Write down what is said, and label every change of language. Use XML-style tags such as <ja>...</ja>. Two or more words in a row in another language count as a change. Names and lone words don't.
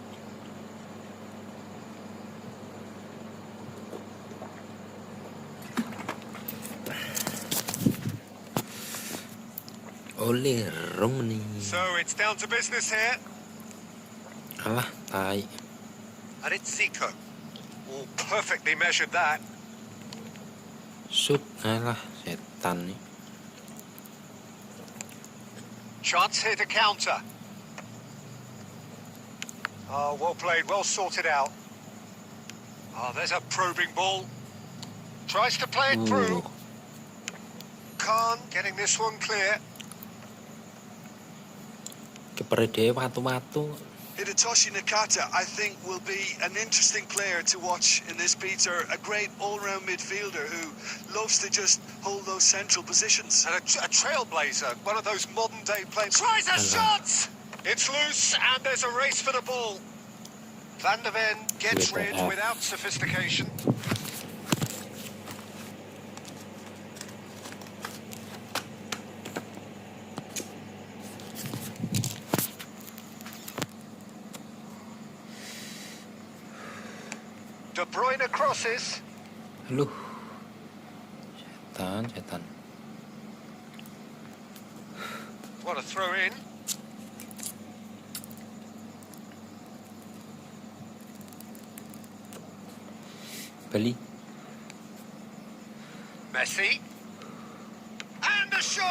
<en>Ole Romney. So it's down to business here.</en> <id>Alah, tai.</id> <en>And it's Zico. All perfectly measured that. Shoot,</en> <id>alah, setan nih.</id> <en>Chance here to counter. Oh, well played, well sorted out. Oh, there's a probing ball. Tries to play it through. Khan getting this one clear.</en> <jv>Kiper dhewe watu-watu.</jv> <en>Hidetoshi Nakata, I think, will be an interesting player to watch in this Peter. A great all-round midfielder who loves to just hold those central positions. And a trailblazer, one of those modern-day players. Tries a shot! It's loose, and there's a race for the ball. Van der Ven gets rid without sophistication. De Bruyne crosses.</en> <id>Aduh. Setan.</id> <en>What a throw in. Bali. Messi. And a shot!</en>